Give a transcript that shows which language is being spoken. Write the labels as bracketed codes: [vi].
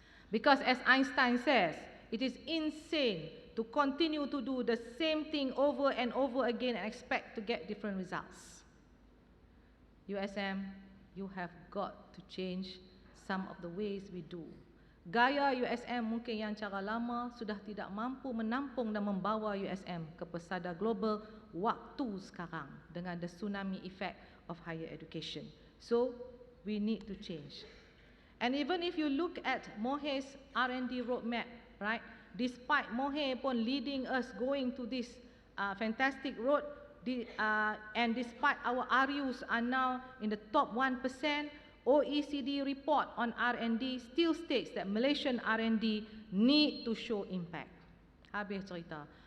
[en] Because as Einstein says, it is insane to continue to do the same thing over and over again and expect to get different results. USM, you have got to change some of the ways we do. [ms] Gaya USM mungkin yang cara lama sudah tidak mampu menampung dan membawa USM ke pesada global waktu sekarang dengan [en] the tsunami effect of higher education. So, we need to change. And even if you look at Mohe's R&D roadmap, right? Despite Mohe pun leading us going to this fantastic road, and despite our RUs are now in the top 1%, OECD report on R&D still states that Malaysian R&D need to show impact. [ms] Habis cerita.